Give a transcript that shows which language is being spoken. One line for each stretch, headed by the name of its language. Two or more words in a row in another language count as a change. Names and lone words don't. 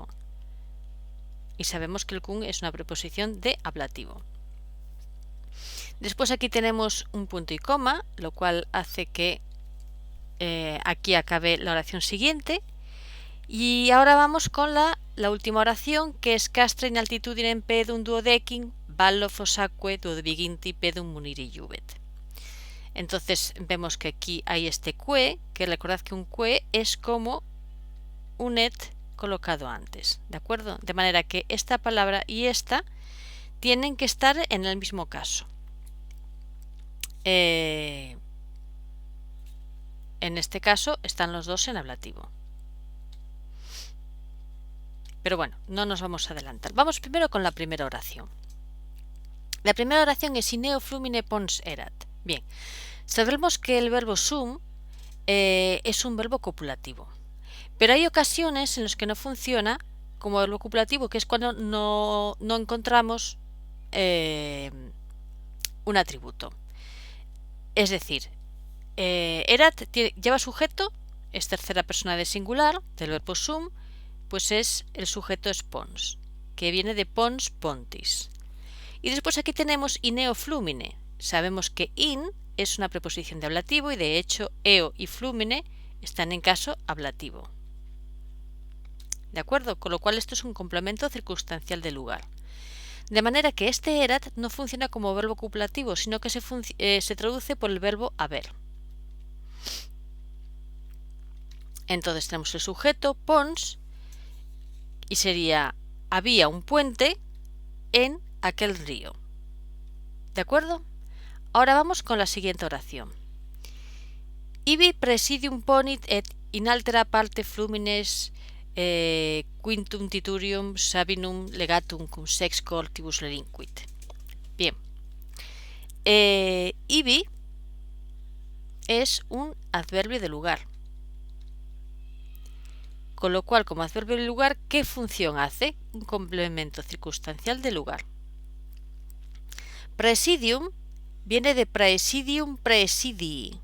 Spanish: Y sabemos que el cum es una preposición de ablativo. Después aquí tenemos un punto y coma, lo cual hace que aquí acabe la oración siguiente. Y ahora vamos con la la última oración, que es
Latin: castra in altitudinem pedum duodecim, vallo fossaque duodeviginti pedum muniri iuvet.
Spanish: Entonces vemos que aquí hay este que recordad que un que es como un et colocado antes, ¿de acuerdo? De manera que esta palabra y esta tienen que estar en el mismo caso. En este caso están los dos en ablativo. Pero bueno, no nos vamos a adelantar. Vamos primero con la primera oración. La primera oración es
Latin: ineo flumine pons erat.
Spanish: Bien, sabemos que el verbo sum es un verbo copulativo. Pero hay ocasiones en las que no funciona como verbo copulativo, que es cuando no encontramos un atributo. Es decir, erat lleva sujeto, es tercera persona de singular del verbo sum, pues el sujeto es pons, que viene de
Latin: pons pontis.
Spanish: Y después aquí tenemos
Latin: ineo flumine.
Spanish: Sabemos que in es una preposición de ablativo y de hecho eo y flumine están en caso ablativo. ¿De acuerdo? Con lo cual esto es un complemento circunstancial de lugar. De manera que este erat no funciona como verbo copulativo, sino que se traduce por el verbo haber. Entonces tenemos el sujeto pons y sería había un puente en aquel río. ¿De acuerdo? Ahora vamos con la siguiente oración.
Latin: Ibi presidium ponit et in altera parte flumines quintum titurium sabinum legatum cum sex coltibus relinquit.
Spanish: Bien. Ibi es un adverbio de lugar. Con lo cual, como adverbio de lugar, ¿qué función hace? Un complemento circunstancial de lugar. Presidium viene de
Latin: praesidium praesidii.